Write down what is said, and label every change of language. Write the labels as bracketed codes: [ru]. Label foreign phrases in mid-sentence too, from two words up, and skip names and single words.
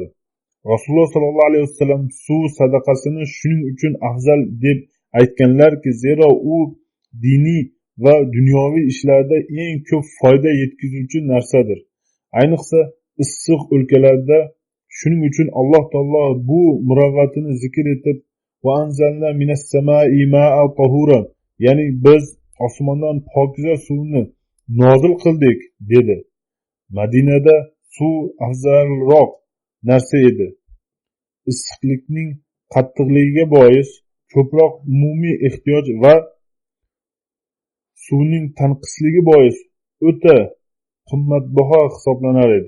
[uz] Rasululloh [ar] صلى الله عليه وسلم [uz] suv sadaqasini shuning uchun afzal deb aytganlarki, zero u diniy va dunyoviy ishlarda eng ko'p foyda yetkazuvchi narsadir. Ayniqsa issiq o'lkalarda. Shuning uchun Alloh taolo bu muruvvatini zikr etib, [ar] وأنزلنا من السماء ماء طهورا, [uz] ya'ni biz osmondan pokiza suvni nozil qildik dedi. Madinada suv afzalroq narsa edi. Issiqlikning qattiqligiga bois ko'proq umumiy ehtiyoj va suvning tanqisligi bois o'ta qimmatbaho hisoblanar edi.